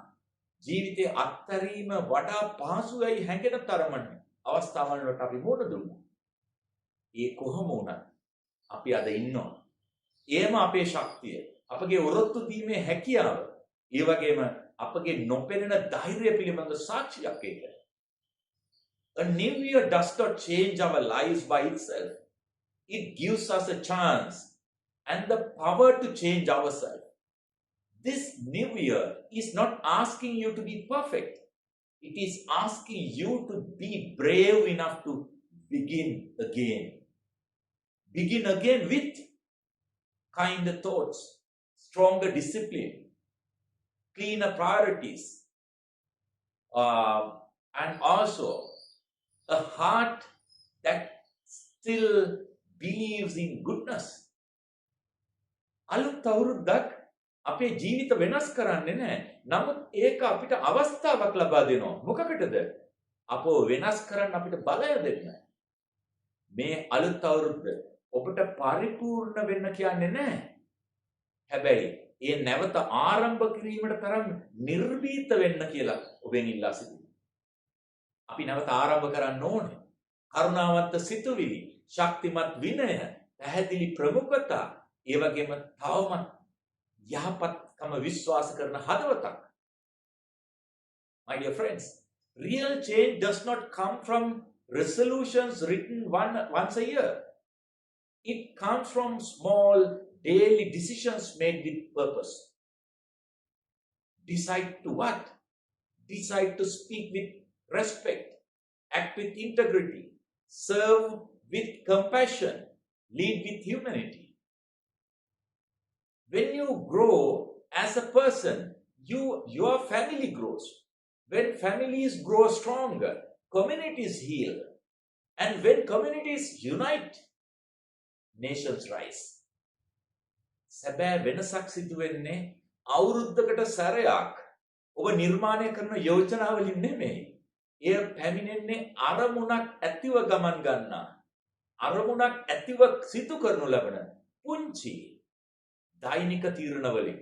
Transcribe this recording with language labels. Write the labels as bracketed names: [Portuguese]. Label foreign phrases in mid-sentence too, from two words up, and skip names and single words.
[Sinhala] ජීවිතයේ අත්හැරීම වඩා පහසුයි හැඟෙන තරමට අවස්ථාවන් වලට අපි මුහුණ දුන්නා. ඒ කොහොම වුණත් අපි අද ඉන්නවා. ඒම අපේ ශක්තිය, අපගේ ඔරොත්තු දීමේ හැකියාව, ඒ වගේම අපගේ නොපෙනෙන ධෛර්යය පිළිබඳ සාක්ෂියක් ඒක. [English] A new year does not change our lives by itself. It gives us a chance and the power to change ourselves. This new year is not asking you to be perfect. It is asking you to be brave enough to begin again. Begin again with kinder thoughts, stronger discipline, cleaner priorities, and also a heart that still believes in goodness. [Sinhala] අලුත් අවුරුද්දක් අපේ ජීවිත වෙනස් කරන්නේ නැහැ. නමුත් ඒක අපිට අවස්ථාවක් ලබා දෙනවා. මොකකටද? අපව වෙනස් කරන්න අපිට බලය දෙන්න. මේ අලුත් අවුරුද්ද ඔබට පරිපූර්ණ වෙන්න කියන්නේ නැහැ. හැබැයි ඒ නැවත ආරම්භ කිරීමට තරම් නිර්භීත වෙන්න කියලා ඔබෙන් ඉල්ලා සිටිනවා. අපි නැවත ආරම්භ කරන්න ඕනේ. කරුණාවන්ත සිතුවිලි, ශක්තිමත් විනය, පැහැදිලි ප්‍රමුඛතා, ඒ වගේම තවමත් යහපත්කම විශ්වාස කරන හදවතක්. [English] My dear friends, real change does not come from resolutions written once a year. It comes from small daily decisions made with purpose. Decide to what? Decide to speak with respect, act with integrity, serve with compassion, lead with humanity. When you grow as a person, your family grows. When families grow stronger, communities heal. And when communities unite, nations rise. [Sinhala] සැබෑ වෙනසක් සිදු වෙන්නේ අවුරුද්දකට සැරයක් ඔබ නිර්මාණය කරන යෝජනාවලින් නෙමෙයි. එය පැමිණෙන්නේ අරමුණක් ඇතිව ගමන් ගන්නා, අරමුණක් ඇතිව සිදු කරනු ලබන පුංචි දෛනික තීරණවලින්.